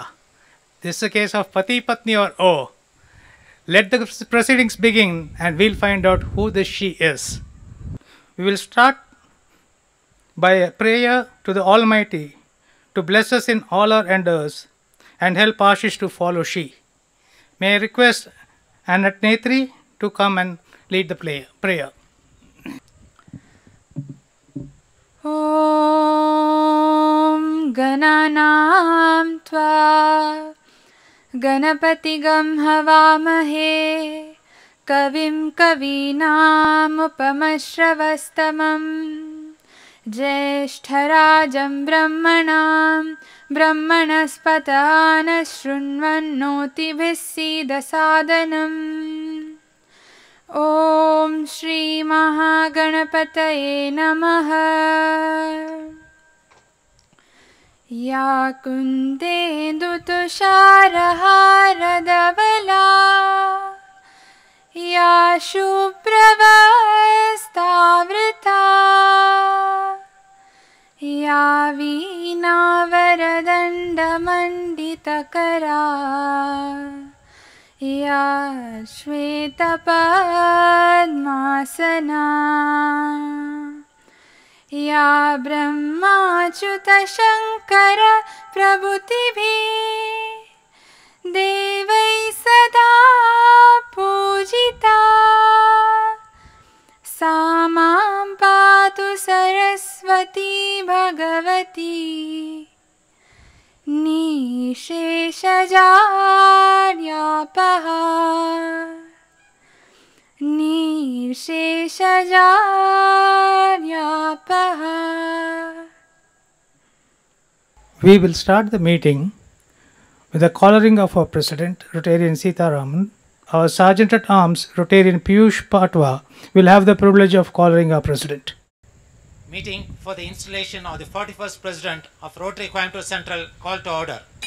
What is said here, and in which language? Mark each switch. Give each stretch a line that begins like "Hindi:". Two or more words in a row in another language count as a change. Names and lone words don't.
English: This is a case of Pati Patni or O. Let the proceedings begin and we'll find out who this she is. We will start by a prayer to the Almighty to bless us in all our endeavors and help Ashish to follow she. May I request Annette Netri to come and lead the prayer.
Sanskrit: Om Gananam Tva Ganapatigam Havamahe Kavim Kavinam Upamashravastamam Jeshtarajam Brahmanam Brahmanaspatana Shrunvannoti Visida Sadhanam. Om Shri Mahaganapataye Namaha. Ya Kundendu Tushara Dhavala Ya Shupravastavrita Ya Veena Varadanda Manditakara Ya Shweta Padmasana Ya Brahma Chuta Shankara Prabhutibhi Devai Sada Pujita Samam Patu Saraswati Bhagavati Nisheshajaryapaha Nisheshajaryapaha.
English: We will start the meeting with the collaring of our President, Rotarian Sita Raman. Our Sergeant at Arms, Rotarian Piyush Patwa, will have the privilege of collaring our President. Meeting for the installation of the 41st President of Rotary Coimbatore Central call to order.